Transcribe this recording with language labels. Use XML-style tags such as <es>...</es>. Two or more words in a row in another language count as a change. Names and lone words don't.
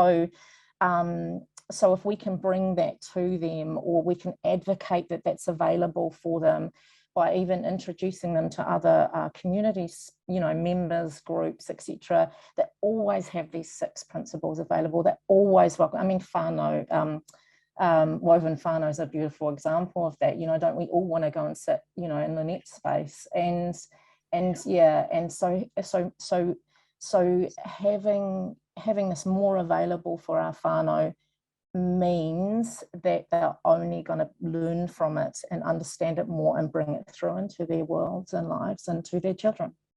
<en>So if we can bring that to them, or we can advocate that that's available for them by even introducing them to other communities, members, groups, etc., that always have these 6 principles available, that always welcome. I mean, whānau, woven whānau is a beautiful example of that. Don't we all want to go and sit, in Lynette's space? And so having this more available for our whānau means that they're only going to learn from it and understand it more and bring it through into their worlds and lives and to their children.</en>